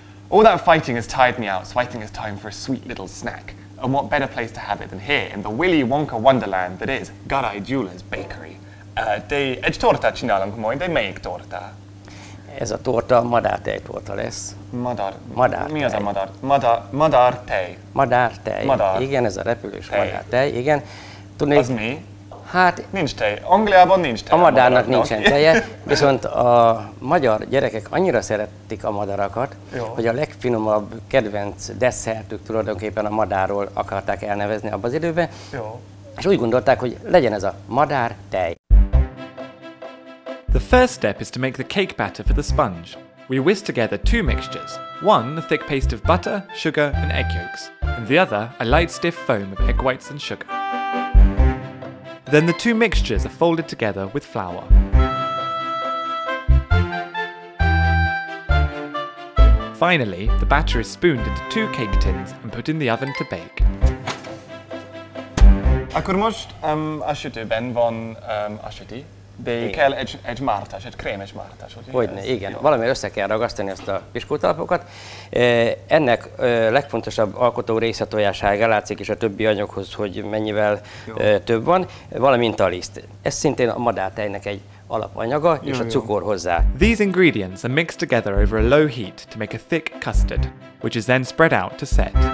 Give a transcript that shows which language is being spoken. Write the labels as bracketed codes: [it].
[en] All that fighting has tired me out, so I think it's time for a sweet little snack. And what better place to have it than here in the Willy Wonka wonderland that is Garai Jula's Bakery. [hu] Egy tortát csinálunk majd, de melyik torta? Ez a torta madártejtorta lesz. Madártej. Mi az a madár? Madártej. Madártej. Madár. Igen, ez a repülős madártej. Igen. Tudnék, Az mi? Hát nincs tej. Angliában nincs tej. A madárnak nincsen teje, viszont a magyar gyerekek annyira szeretik a madarakat, hogy a legfinomabb kedvenc desszertük tulajdonképpen a madárról akarták elnevezni abban az időben. Jó. És úgy gondolták, hogy legyen ez a madártej. [en] The first step is to make the cake batter for the sponge. We whisk together two mixtures, one a thick paste of butter, sugar and egg yolks, and the other a light stiff foam of egg whites and sugar. Then the two mixtures are folded together with flour. Finally, the batter is spooned into two cake tins and put in the oven to bake. [hu] Akkor most a sütőben van a süti, de kell egy mártás, egy krémes mártás. Hogyne, igen. Valamiért össze kell ragasztani azt a piskótalapokat. Ennek legfontosabb alkotó része tojásága, látszik is a többi anyaghoz, hogy mennyivel több van, valamint a liszt. Ez szintén a madártejnek egy alapanyaga, és a cukor hozzá. [en] These ingredients are mixed together over a low heat to make a thick custard, which is then spread out to set.